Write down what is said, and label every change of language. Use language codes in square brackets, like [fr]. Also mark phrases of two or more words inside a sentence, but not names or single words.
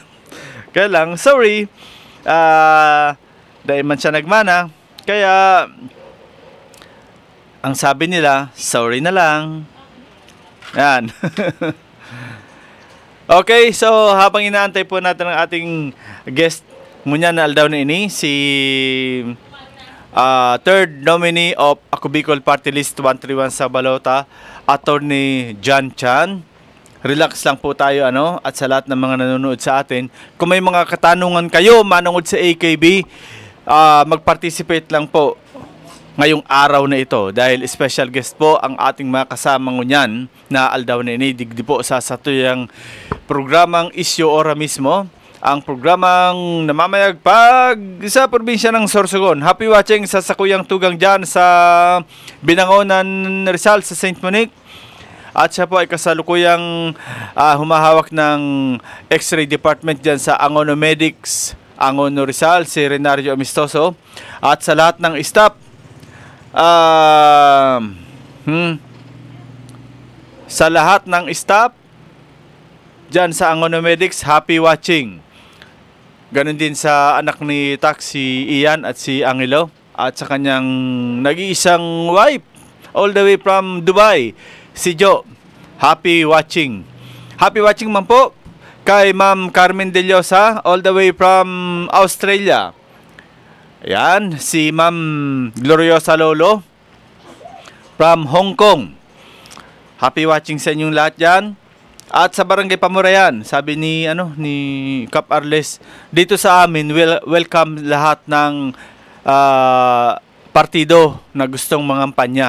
[tl] Kaya lang, sorry. Dahil man siya nagmana, kaya ang sabi nila, sorry na lang. Yan. Okay, so habang inaantay po natin ang ating guest [bik] ngunyan na aldaw na ini, [tl] si [en] third nominee of [tl] Ako Bicol Party List 131 sa Balota, Attorney John Chan. Relax lang po tayo at sa lahat ng mga nanonood sa atin. Kung may mga katanungan kayo manungod sa AKB, mag-participate lang po ngayong araw na ito dahil special guest po ang ating mga kasama [bik] ngunyan na aldaw na ini. Digdi po sa satuyang programang Isyu Ora Mismo, ang programang namamayag pag sa probinsya ng Sorsogon. [en] Happy watching [bik] sa sakuyang tugang dyan sa Binangonan, Rizal, sa St. Monique. [tl] At siya po ay kasalukuyang humahawak ng X-ray department dyan sa Angono Medics, Angono Rizal, si Renario Amistoso. At sa lahat ng staff, sa lahat ng staff dyan sa Angono Medics, [en] happy watching. [tl] Ganon din sa anak ni Taxi Ian at si Angelo at sa kanyang nag-iisang wife [en] all the way from [tl] Dubai, si Jo. [en] Happy watching. Happy watching [tl] man po kay Ma'am Carmen De Llosa [en] all the way from [tl] Australia. Yan, si Ma'am Gloriosa Lolo from Hong Kong. [en] Happy watching [tl] sa inyong lahat dyan. At sa Barangay Pamurayan, sabi ni Cap Arles, dito sa amin welcome lahat ng partido na gustong mangampanya.